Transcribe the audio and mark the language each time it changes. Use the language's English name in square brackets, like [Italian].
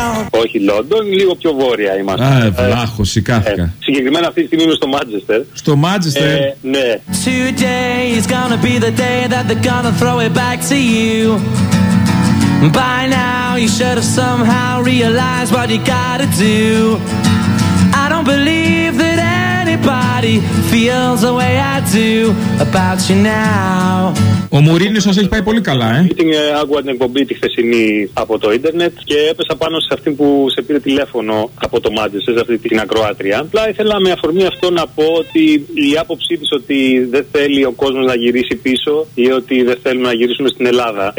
[Greek] Όχι Λόντον, λίγο πιο βόρεια είμαστε. Α, βλάχος, σηκάθηκα. Συγκεκριμένα αυτή τη στιγμή είμαι στο Μάντσεστερ. Στο Μάντσεστερ. Ναι. [English] Today is gonna be the day that they're gonna throw it back to you. By now you should have somehow realized what you gotta do. I don't believe that anybody feels the way I do about you now. [Greek] Ο Μουρίνιο σας έχει πάει πολύ καλά, ε. Την άκουγα την εκπομπή τη χθεσινή από το ίντερνετ και έπεσα πάνω σε αυτήν που σε πήρε τηλέφωνο από το Μάντσεστερ, σε αυτή την ακροάτρια. Απλά ήθελα με αφορμή αυτό να πω ότι η άποψή της ότι δεν θέλει ο κόσμος να γυρίσει πίσω ή ότι δεν θέλουμε να γυρίσουμε στην Ελλάδα.